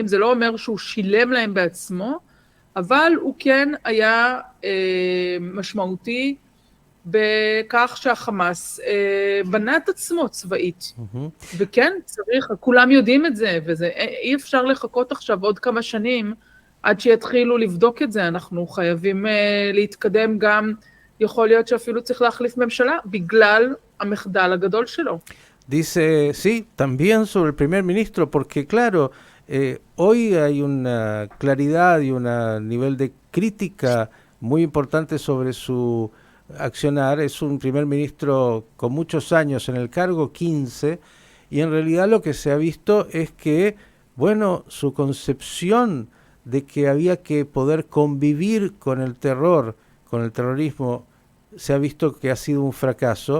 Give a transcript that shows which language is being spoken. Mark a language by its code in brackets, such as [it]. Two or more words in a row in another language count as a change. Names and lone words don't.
[he] זה לא אומר שהוא שילם להם בעצמו, אבל הוא כן היה משמעותי בכך שהחמאס בנה את עצמו צבאית. וכן, צריך, כולם יודעים את זה, אי אפשר לחכות עכשיו עוד כמה שנים עד שיתחילו לבדוק את זה. אנחנו חייבים להתקדם גם, יכול להיות שאפילו צריך להחליף ממשלה בגלל המחדל הגדול שלו. [es] Dice, sí, también sobre el primer ministro, porque claro, hoy hay una claridad y un nivel de crítica muy importante sobre su accionar. Es un primer ministro con muchos años en el cargo, 15, y en realidad lo que se ha visto es que, bueno, su concepción de que había que poder convivir con el terror, con el terrorismo, se ha visto que ha sido un fracaso.